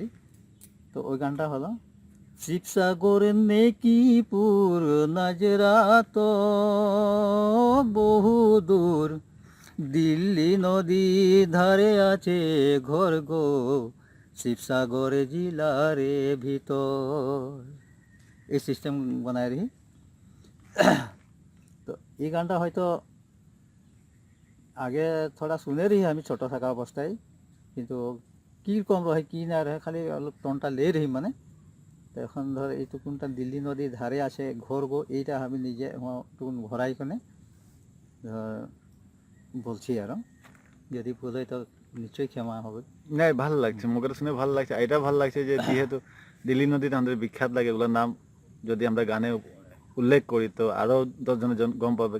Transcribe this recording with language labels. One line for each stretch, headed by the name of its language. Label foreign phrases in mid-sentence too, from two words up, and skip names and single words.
Bangla: তো ওই গানটা হলো শিবসাগর নেকিপুর নাজরাত বহু দূর, দিল্লি নদী ধারে আছে ঘর গো, শিবসাগর জিলারে ভিতর। এই সিস্টেম বানায় রি। তো এই গানটা হয়তো আগে থোড়া শুনে রি আমি ছোট থাকা অবস্থায়, কিন্তু কীরকম রহে কি না রহে খালি অলপ টনটা লে রি মানে। তো এখন ধর এইটুকুনটা দিল্লি নদীর ধারে আছে ঘর গো, এইটা আমি নিজে টুকুন ভরাই কোনে ধর বলছি আরো, যদি ভুল হয় তো নিশ্চয়ই ক্ষমা হবে। না ভালো লাগছে, মুখে শুনে ভালো লাগছে, এটা ভালো লাগছে যে যেহেতু দিল্লি নদীতে আমাদের বিখ্যাত লাগে, ওগুলোর নাম যদি আমরা গানে উল্লেখ করি তো আরও 10 জনে গম পাবে।